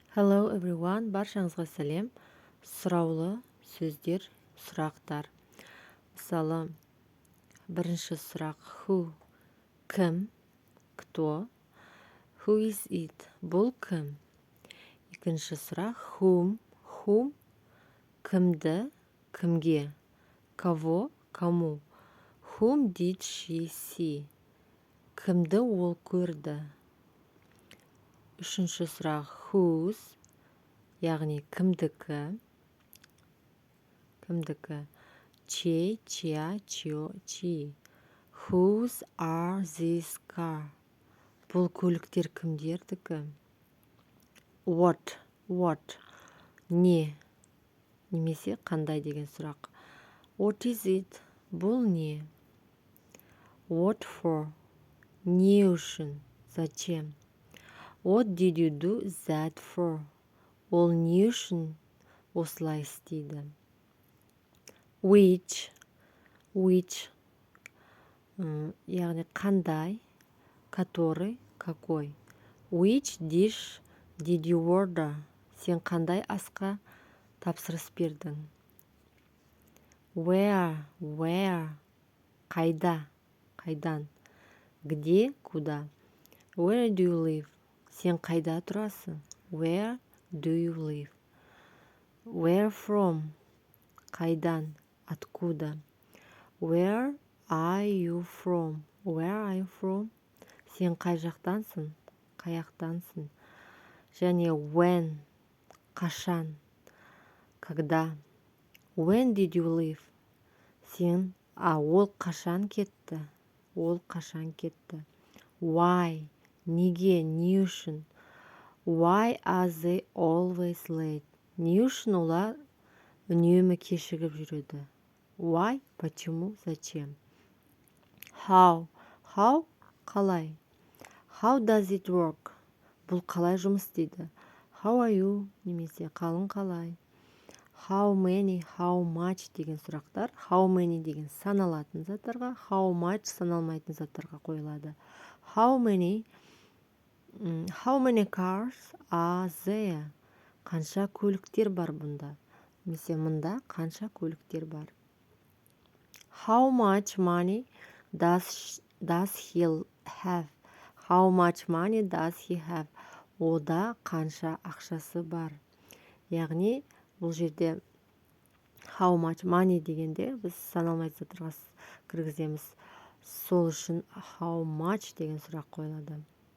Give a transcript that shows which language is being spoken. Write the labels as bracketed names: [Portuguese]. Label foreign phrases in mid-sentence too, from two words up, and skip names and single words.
[English] Hello everyone, [Kazakh] баршаңызға сәлем. Сұраулы сөздер, сұрақтар. Мысалы, бірінші сұрақ who, кім, [Russian] кто, [English] who is it, [Kazakh] бұл кім. Екінші сұрақ whom, кімді, кімге, [Russian] кого, кому, [English] whom did she see, [Kazakh] кімді ол көрді. Үшінші сұрақ whose, яғни кімдікі, [Russian] чей, чья, чье, чьи. [English] Whose are these car? [Kazakh] Бұл көліктер кімдердікі? What, не, немесе қандай деген сұрақ. [English] What is it? [Kazakh] Бұл не? [English] What for? [Kazakh] Не үшін? Зачем? [English] What did you do that for? [Kazakh] Ол не үшін осылай істейді? Which, яғни қандай, [Russian] который, какой. [English] Which dish did you order? [Kazakh] Сен қандай асқа тапсырыс бердің? Where, қайда, қайдан. [Russian] Где, куда. [English] Where do you live? [Kazakh] Сен қайда тұрасың? [English] Where do you live? Where from? Қайдан? Откуда? Where are you from? Where are you from? [Kazakh] Сен қай жақтансың? Қаяқтансың? Және when? Қашан? [Russian] Когда? [English] When did you leave? [Kazakh] Сен, ол қашан кетті? Ол қашан кетті? Why? Неге, не үшін? [English] Why are they always late? [Kazakh] Не үшін олар үнемі кешігіп жүреді? [English] Why? [Russian] Почему? Зачем? [English] How? Қалай? How does it work? [Kazakh] Бұл қалай жұмыс істейді? [English] How are you? [Kazakh] Немесе қалың қалай? [English] How many, how much [Kazakh] деген сұрақтар. [English] How many [Kazakh] деген саналатын заттарға, [English] how much [Kazakh] саналмайтын заттарға қойылады. [English] How many cars are there? [Kazakh] Қанша көліктер бар бұнда? Немесе мұнда қанша көліктер бар? [English] How much money does he have? How much money does he have? [Kazakh] Ода қанша ақшасы бар? Яғни, бұл жерде [English] how much money [Kazakh] дегенде біз саналмайтын заттарға кіргіземіз. Сол үшін [English] how much [Kazakh] деген сұрақ қойылады.